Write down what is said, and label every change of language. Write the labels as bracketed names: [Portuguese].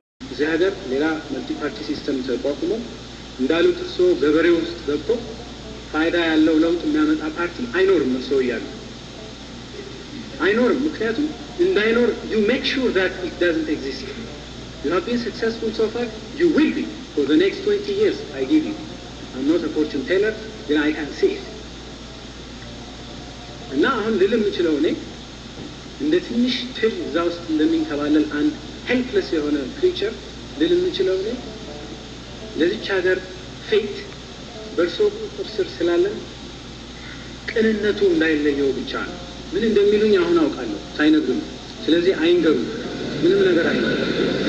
[Amharic] እዚህ ሀገር ሌላ መልቲ ፓርቲ ሲስተም ተቋቁሞ እንዳሉት እርሶ ገበሬው ውስጥ ገብቶ ፋይዳ ያለው ለውጥ የሚያመጣ ፓርቲ አይኖርም። እርሶ እያሉ አይኖርም። ምክንያቱም እንዳይኖር [English] you make sure that it doesn't exist. You have been successful so far, you will be for the next 20 years. I give you. I'm not a fortune teller, then I can see it. [Amharic] እና አሁን ልልም የምችለው እኔ እንደ ትንሽ ትል እዛ ውስጥ እንደሚንከባለል አንድ ሄልፕለስ የሆነ ክሪቸር ልል የምችለው እኔ ለዚች ሀገር ፌት በእርሶ ቁጥጥር ስር ስላለን ቅንነቱ እንዳይለየው ብቻ ነው። ምን እንደሚሉኝ አሁን አውቃለሁ ሳይነግሩኝ። ስለዚህ አይንገሩ፣ ምንም ነገር አይነግሩ።